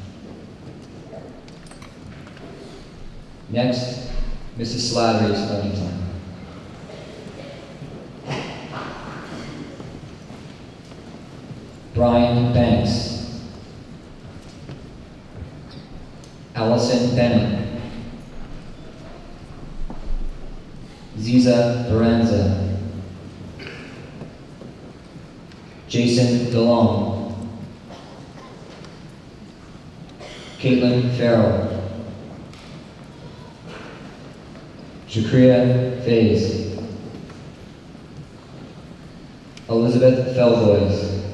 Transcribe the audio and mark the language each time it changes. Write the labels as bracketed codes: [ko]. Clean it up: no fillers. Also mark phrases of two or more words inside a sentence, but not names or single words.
[en] Next, Mrs. Slattery's learning time. Brian Banks, Allison Bennett, Ziza Baranza, Jason DeLong, Caitlin Farrell, Shakria Faze, Elizabeth Felboys,